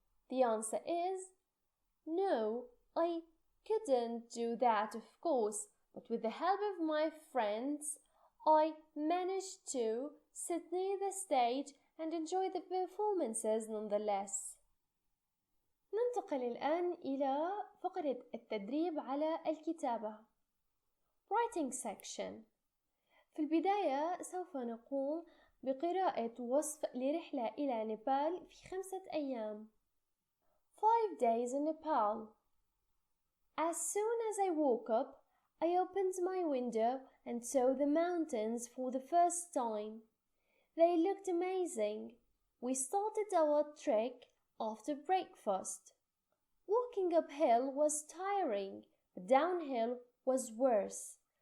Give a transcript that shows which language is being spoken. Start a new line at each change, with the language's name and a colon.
English: The answer is, no, I couldn't do that, of course, but with the help of my friends, I managed to sit near the stage and enjoy the performances nonetheless.
Arabic: ننتقل الآن إلى فقرة التدريب على الكتابة.
English: Writing section.
Arabic: في البداية سوف نقوم بقراءة وصف لرحلة إلى نيبال في 5 أيام.
English: 5 days in Nepal. As soon as I woke up, I opened my window and saw the mountains for the first time. They looked amazing. We started our trek after breakfast. Walking uphill was tiring, but downhill was worse.